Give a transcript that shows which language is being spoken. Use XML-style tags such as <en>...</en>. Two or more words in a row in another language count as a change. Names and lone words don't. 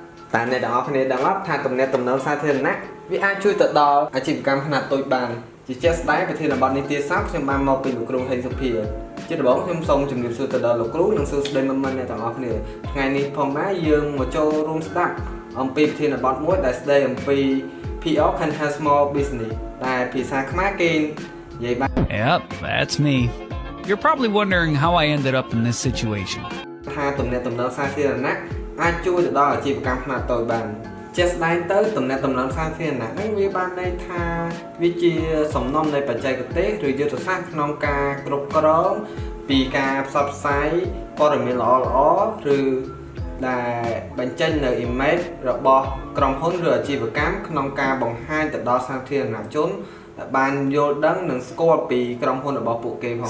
<km>តែអ្នកទាំងអស់គ្នាដឹងអត់ថាទំនាក់ទំនងសាធារណៈវាអាចជួយទៅដល់អាជីវកម្មខ្នាតតូចបានជាជាក់ស្ដែងប្រធានបទនេះទៀតសោះខ្ញុំបានមកពីលោកគ្រូហេងសុភាជាដំបូងខ្ញុំសូមជម្រាបសួរទៅដល់លោកគ្រូនិងសួស្ដីមិត្តអ្នកទាំងអស់គ្នាថ្ងៃនេះផងដែរយើងមកចូលរួមស្ដាប់អំពីប្រធានបទមួយដែលស្ដីអំពី</km> <en>PR can have small business</en> <km>ដែលភាសាខ្មែរគេនិយាយបាន</km> <en>Yep, that's me. You're probably wondering how I ended up in this situation.</en> <km>ថាទំនាក់ទំនងសាធារណៈអាចជួយទៅដល់អាជីវកម្មខ្នាតតូចបានជាក់ស្ដែងទៅទំនាក់ទំនងសាធារណៈហ្នឹងវាបានន័យថាវាជាសំណុំនៃបច្ចេកទេសឬយុទ្ធសាស្ត្រក្នុងការគ្រប់គ្រងពីការផ្សព្វផ្សាយព័ត៌មានល្អៗឬដែលបញ្ចេញនៅ image របស់ក្រុមហ៊ុនឬអាជីវកម្មក្នុងការបង្ហាញទៅដល់សាធារណជនបានយល់ដឹងនិងស្គាល់ពីក្រុមហ៊ុនរបស់ពួកគេផងដែរសិ</km>